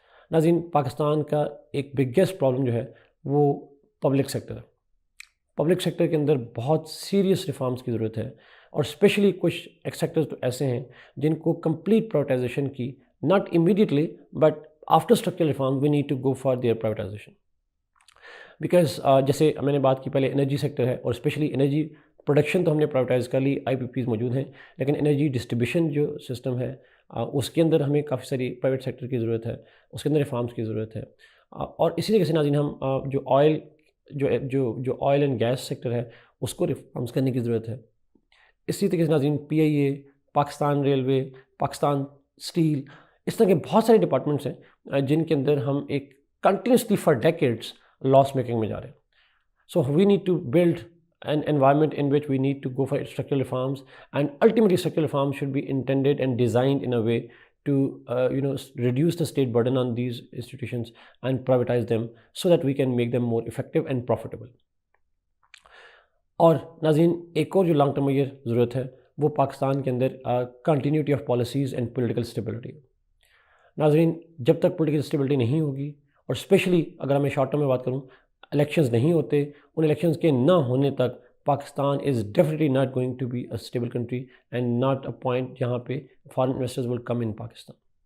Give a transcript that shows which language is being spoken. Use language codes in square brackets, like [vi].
[ur] ناظرین پاکستان کا ایک بگیسٹ پرابلم جو ہے وہ پبلک سیکٹر ہے. پبلک سیکٹر کے اندر بہت سیریس ریفارمس کی ضرورت ہے، اور اسپیشلی کچھ ایک سیکٹرز تو ایسے ہیں جن کو کمپلیٹ پرائیویٹائزیشن کی، [en] Not immediately but after structural reform we need to go for their privatization. [ur] Because جیسے میں نے بات کی پہلے انرجی سیکٹر ہے، اور اسپیشلی انرجی پروڈکشن تو ہم نے پرائیویٹائز کر لی، آئی پی پیز موجود ہیں، لیکن انرجی ڈسٹریبیوشن جو سسٹم ہے اس کے اندر ہمیں کافی ساری پرائیویٹ سیکٹر کی ضرورت ہے، اس کے اندر ریفارمز کی ضرورت ہے. اور اسی طریقے سے ناظرین ہم جو آئل جو آئل اینڈ گیس سیکٹر ہے اس کو ریفارمز کرنے کی ضرورت ہے. اسی طریقے سے ناظرین پی آئی اے، پاکستان ریلوے، پاکستان اسٹیل، اس طرح کے بہت سارے ڈپارٹمنٹس ہیں جن کے اندر ہم ایک continuously for decades loss making میں جا رہے ہیں. [en] So we need to build an environment in which we need to go for structural reforms, and ultimately structural reforms should be intended and designed in a way to reduce the state burden on these institutions and privatize them so that we can make them more effective and profitable. [ur] اور ناظرین ایک اور جو long term یہ ضرورت ہے وہ پاکستان کے اندر [en] Continuity of policies and political stability. [ur] ناظرین جب تک پولیٹیکل اسٹیبلٹی نہیں ہوگی، اور اسپیشلی اگر میں شارٹ ٹرم میں بات کروں، الیکشنز نہیں ہوتے، ان الیکشنز کے نہ ہونے تک Pakistan [en] is definitely not going to be a stable [ur] country and not a point جہاں پہ [en] Foreign investors will come in Pakistan.